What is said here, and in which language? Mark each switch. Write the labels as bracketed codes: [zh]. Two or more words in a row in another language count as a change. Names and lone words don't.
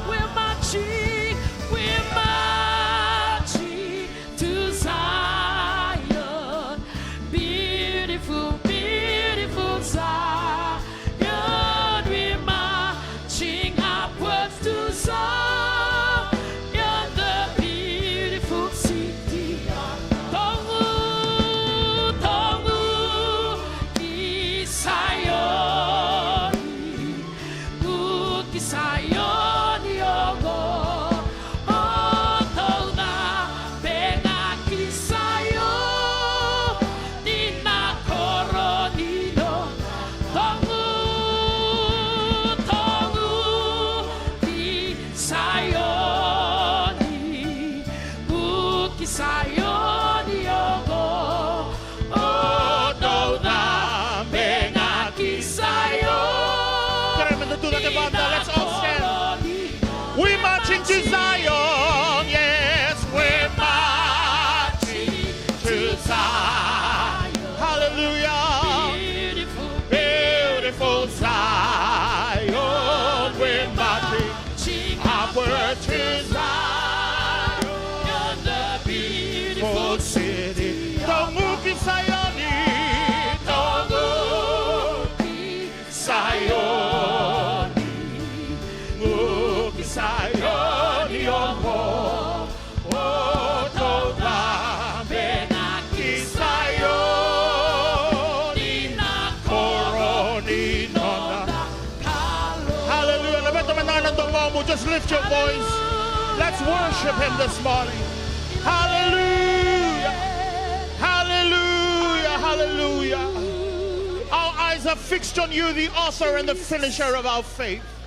[en] We're marching to Zion, beautiful, beautiful Zion. We're marching upwards to Zion, the beautiful city of [guz] Tongu ki Sayoni, ki Sayoni yogo. Oh, Tora benga ki Sayoni na koronino. Tongu ki Sayoni, ki Sayoni yogo. Oh, Tora benga ki Sayoni. [en] Let's all stand. We're marching to Zion. Yes, we're marching to Zion. Hallelujah. Beautiful, Beautiful Zion. We're marching upward to Zion, the beautiful beautiful city. [guz] Tongu ki Sayoni, Tongu ki Sayoni, ki Sayoni yogo. Oh, Tora benga ki Sayoni na koroni nona. [en] Hallelujah. Just lift your voice. Let's worship him this morning. Hallelujah. Hallelujah. Hallelujah. Our eyes are fixed on you, the author and the finisher of our faith.